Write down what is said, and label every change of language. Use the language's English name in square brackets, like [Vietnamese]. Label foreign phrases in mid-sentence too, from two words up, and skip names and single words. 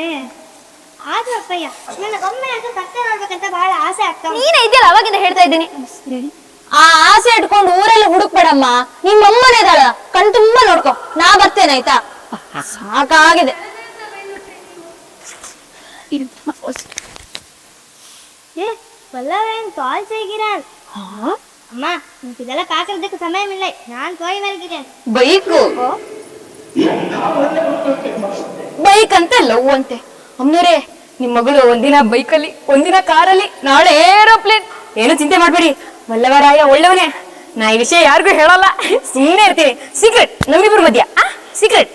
[Kannada] ಆದ್ರೂ ಅಪ್ಪಯ್ಯ, ನನಗೊಮ್ಮೆ ಅಂತೂ ಕತ್ತೆ ನೋಡ್ಬೇಕಂತ ಬಹಳ ಆಸೆ ಆಗ್ತಾವ. ನೀನೇ ಇದೆಯಲ್ಲ, ಅವಾಗಿಂದ ಹೇಳ್ತಾ ಇದ್ದೀನಿ. ಆ ಆಸೆ ಇಟ್ಕೊಂಡು ಊರೆಲ್ಲ ಹುಡುಕ್ಬೇಡಮ್ಮ, ನಿಮ್ಮ ಅಮ್ಮನೇ ಇದ್ದಾಳ, ಕಣ್ ತುಂಬಾ ನೋಡ್ಕೊ, ನಾ ಬರ್ತೇನೆ ಆಯ್ತಾ? ಸಾಕಾಗಿದೆ. [Tamil] ಏ பல்லவன் கால் செய்கிறான். அம்மா எனக்கு இதெல்லாம் பார்க்கறதுக்கு சமயம் இல்லை, நான் போய் வருகிறேன். [Kannada] ಬೈಕ್ ಅಂತ ಲವ್ ಅಂತೆ. ಅಮ್ಮನವ್ರೆ, ನಿಮ್ ಮಗಳು ಒಂದಿನ ಬೈಕಲ್ಲಿ, ಒಂದಿನ ಕಾರಲ್ಲಿ, ನಾಳೆ ಏರೋಪ್ಲೇನ್. ಏನು ಚಿಂತೆ ಮಾಡ್ಬೇಡಿ, ವಲ್ಲವರಾಯ ಒಳ್ಳೆವನೇ. ನಾ ಈ ವಿಷಯ ಯಾರಿಗೂ ಹೇಳಲ್ಲ, ಸುಮ್ಮನೆ ಇರ್ತೀನಿ. ಸೀಕ್ರೆಟ್ ನಮ್ಮಿಬ್ರು ಮಧ್ಯ, ಸೀಕ್ರೆಟ್.